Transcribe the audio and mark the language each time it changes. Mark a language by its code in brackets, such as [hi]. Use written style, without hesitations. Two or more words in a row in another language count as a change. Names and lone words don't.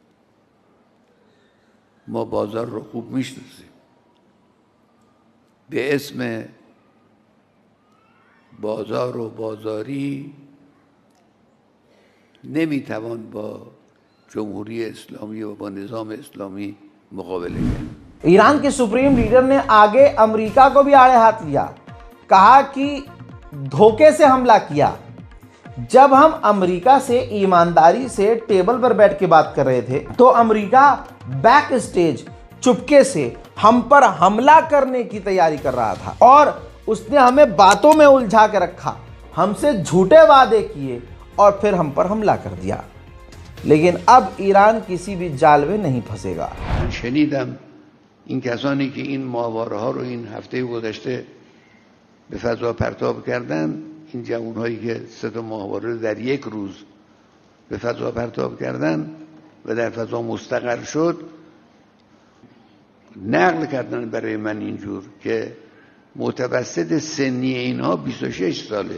[fa] ما بازار رو خوب میشناسیم. به اسم بازار و بازاری نمیتوان با جمهوری اسلامی و با نظام اسلامی مقابله کرد. [hi] ईरान के सुप्रीम लीडर ने आगे अमेरिका को भी आड़े हाथ लिया, कहा कि धोखे से हमला किया। जब हम अमेरिका से ईमानदारी से टेबल पर बैठ के बात कर रहे थे, तो अमेरिका [en] back stage [hi] चुपके से हम पर हमला करने की तैयारी कर रहा था, और उसने हमें बातों में उलझा के रखा, हमसे झूठे वादे किए और फिर हम पर हमला कर दिया। लेकिन अब ईरान किसी भी जाल में नहीं फंसेगा। [fa] شنیدم این کسانی که این ماهواره ها رو این هفته گذشته به فضا پرتاب کردن، این جوانهایی که 3 تا ماهواره رو در یک روز به فضا پرتاب کردن، و در فضا مستقر شد نقل کردن برای من اینجور که متوسط سنی اینها 26 ساله.